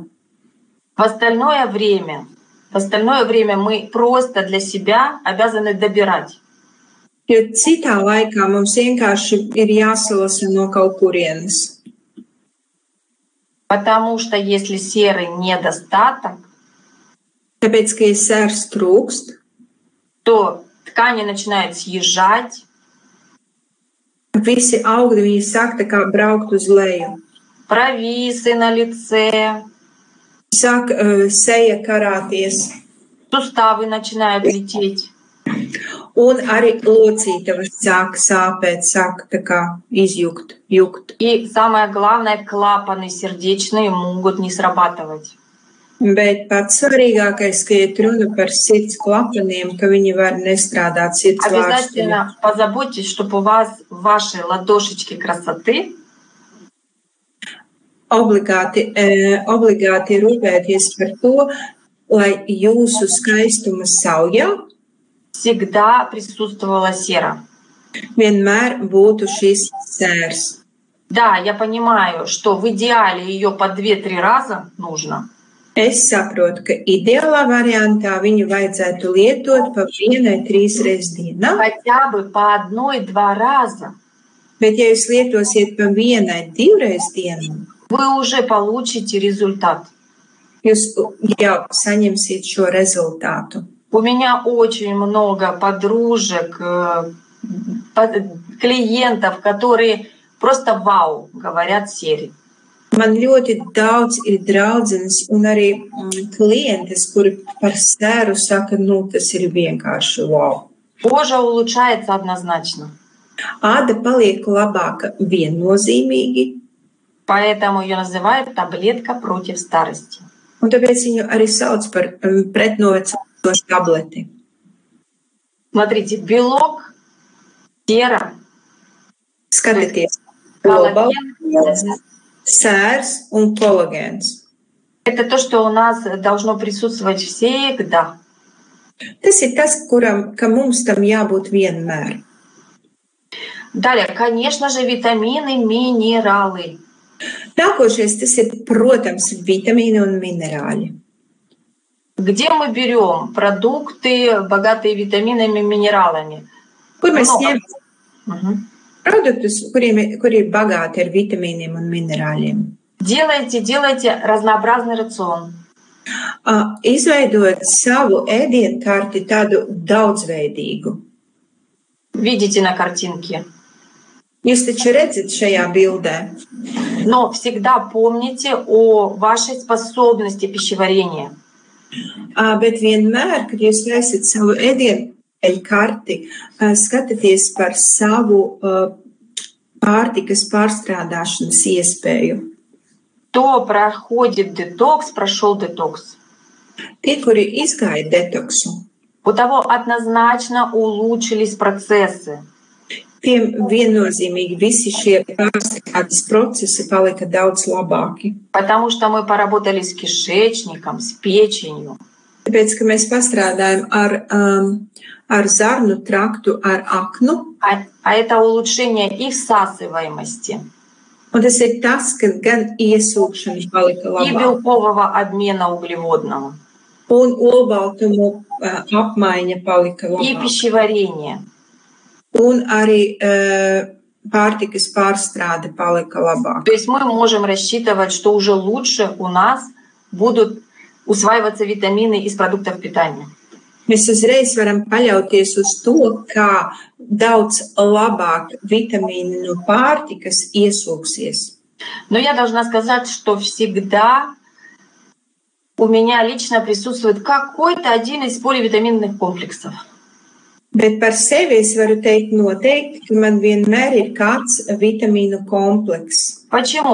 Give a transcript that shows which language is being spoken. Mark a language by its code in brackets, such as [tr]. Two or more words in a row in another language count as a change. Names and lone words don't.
[ru] В остальное время мы просто для себя обязаны добирать. [lv] Jo citā laikā mums vienkārši ir jāsalasa no kaut kurienes. [ru] Потому что если серы недостаток, [lv] Tāpēc, ka ja sērs trūkst, [ru] то ткани начинают съезжать, [lv] visi augļi, viņi sāk tā kā braukt uz leju. [ru] провисы на лице, [lv] Sāk seja karāties, [ru] суставы начинают лететь. [lv] un arī locītava sāk sāpēt, sāk tā kā jukt. [ru] И самое главное, клапаны сердечные могут не срабатывать. [lv] Bet pats svarīgākais, ka iet runa par sirds klapaniem, ka viņi var nestrādāt sirds vārstiem. [ru] Обязательно позаботьтесь, чтобы у вас ваши ладошечки красоты [lv] Obligāti rūpēties par to, lai jūsu skaistuma saujā [ru] всегда присутствовала сера. [lv] vienmēr būtu šis sērs. [ru] Да, я понимаю, что в идеале ее по 2-3 раза нужно. [lv] Es saprotu, ka ideālā variantā viņu vajadzētu lietot pa 1-3 reizes dienā, [ru] Хотя бы по 1-2 раза [lv] bet ja jūs lietosiet pa 1-2 reizes dienā, [ru] вы уже получите результат. [lv] jūs jau saņemsiet šo rezultātu. [ru] У меня очень много подружек, клиентов, которые просто вау говорят сере. [lv] Man ļoti daudz ir draudzenes un arī klientes, kuri par sēru saka, tas ir vienkārši wow. [ru] Кожа улучшается однозначно. [lv] Āda paliek labāka viennozīmīgi, [ru] Поэтому ее называют таблетка против старости. [lv] un tāpēc viņu arī sauc par pretnovecojošu tableti. [ru] Смотрите, белок, сера, [lv] Skatieties, [ru] коллаген. [lv] sērs un kolagēns. [ru] Это то, что у нас должно присутствовать всегда. [lv] Tas ir tas, ka mums tam jābūt vienmēr. [ru] Далее, конечно же, витамины, минералы. [lv] Nākošais tas ir, protams, vitamīni un minerāļi. [ru] Где мы берем продукты, богатые витаминами и минералами? [lv] Kur mēs [ru] Много. [lv] ņemam produktus, kuri ir bagāti ar vitamīniem un minerāļiem? [ru] Делайте разнообразный рацион. [lv] Izveidot savu ēdienkarti tādu daudzveidīgu. [ru] Видите на картинке. [lv] Jūs taču redzat šajā bildē. [ru] Но всегда помните о вашей способности пищеварения. [lv] Bet vienmēr, kad jūs esat savu ēdienkarti, skatieties par savu pārtikas pārstrādāšanas iespēju. [ru] Кто проходит детокс, прошел детокс. [lv] Tie, kuri izgāja detoksu, [ru] У того однозначно улучшились процессы. [lv] Tiem viennozīmīgi visi šie pārstrādes procesi palika daudz labāki. [ru] Потому что мы поработали с кишечником, с печенью. [lv] Tāpēc, ka mēs pastrādājam ar zarnu traktu, ar aknu. [ru] А это улучшение их всасываемости. [lv] Un tas ir tas, ka gan iesūkšana palika [ru] И [lv] labāka, [ru] белкового обмена углеводного. [lv] un olbaltumu apmaiņa palika [ru] И [lv] labāka. [ru] пищеварение. [lv] Un arī pārtikas pārstrāde palika labāka. [ru] То есть мы можем рассчитывать, что уже лучше у нас будут усваиваться витамины из продуктов питания. [lv] Mēs uzreiz varam paļauties uz to, kā daudz labāk vitamīni no pārtikas iesūksies. [ru] Но я должна сказать, что всегда у меня лично присутствует какой-то один из поливитаминных комплексов. [lv] Bet par sevi es varu teikt noteikti, ka man vienmēr ir kāds vitamīnu komplekss. [ru] Почему?